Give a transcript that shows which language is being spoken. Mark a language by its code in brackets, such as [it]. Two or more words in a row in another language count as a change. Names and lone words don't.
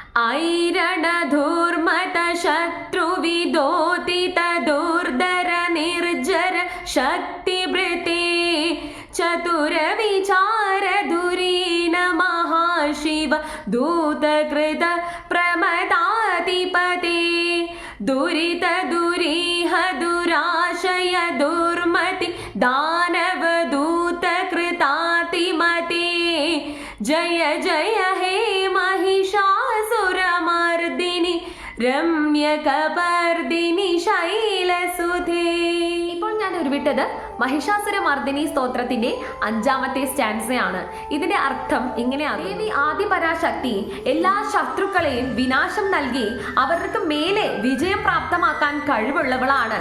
[sa] ऐरणधूर्मत शत्रुविदोतित दुर्धर निर्जर शक्तिभृते चतुरविचारधुरीन महाशिव दूतकृत प्रमदाधिपते दुरित दुरीह दुराशय दुर्मति दानवदूतकृतातिमते जय जय हे महिषासुरमर्दिनि रम्यकपर्दिनि शैलसुधे. [ml] ഇപ്പോൾ ഞാൻ ഉരുവിട്ടത് മഹിഷാസുരമർദിനി സ്തോത്രത്തിന്റെ 5ാമത്തെ സ്റ്റാൻസയാണ്. ഇതിന്റെ അർത്ഥം ഇങ്ങനെയാണ്: ദേവി ആദിപരാശക്തി എല്ലാ ശത്രുക്കളെയും വിനാശം നൽകി അവർക്ക് മേലെ വിജയം പ്രാപ്തമാക്കാൻ കഴിവുള്ളവളാണ്.